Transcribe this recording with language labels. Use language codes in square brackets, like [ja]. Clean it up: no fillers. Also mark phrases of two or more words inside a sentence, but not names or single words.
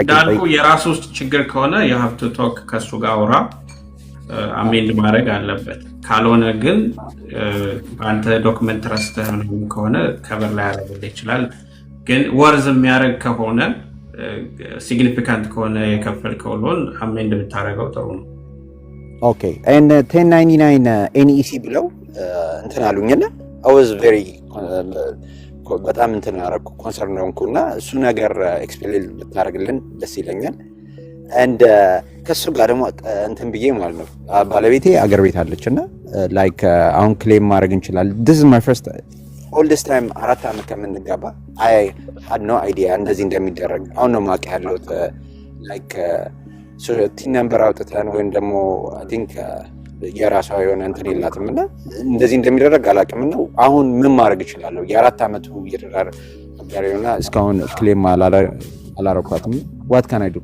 [am] እንዳልኩ የራሱ ውስጥ ችግር ከሆነ የሀብ ቱ ቶክ ከሱ ጋር አውራ አሜንድ ማድረግ አለበት። ካልሆነ ግን አንተ ዶክመንት ረስተህ ከሆነ ከበር ላይ ያደርግልህ ይችላል። ግን ወርዝ የሚያደርግ ከሆነ ሲግኒፊካንት ከሆነ የከፈልከው [en] loan amend [am] ብታደርገው ጥሩ ነው። ኦኬ and 1099 NEC ብለው እንትን አሉኝና [en] I was very [am] በጣም እንትን ያደረኩ ኮንሰርን ሆንኩና እሱ ነገር ኤክስፕሌን ብታደርግልን ደስ ይለኛል። and ከሱ ጋር ደግሞ እንትን ብዬ ማለት ነው ባለቤቴ አገር ቤት አለችና ላይክ አሁን ክሌም ማድረግ እንችላለን። [en] this is my first all this time [am] 4 ዓመት ከምንጋባ [en] I had no idea [am] እንደዚህ እንደሚደረግ አሁን ነው ማውቅ ያለሁት። [en] like TIN number [am] አውጥተን ወይም ደግሞ [en] I think [am] የራሷ የሆነ እንትን የላትም እና እንደዚህ እንደሚደረግ አላውቅም። እና አሁን ምን ማድረግ እችላለሁ? የ4 ዓመቱ ይደረጋልና እስካሁን ክሌም አላረኳትም። [en] what can I do?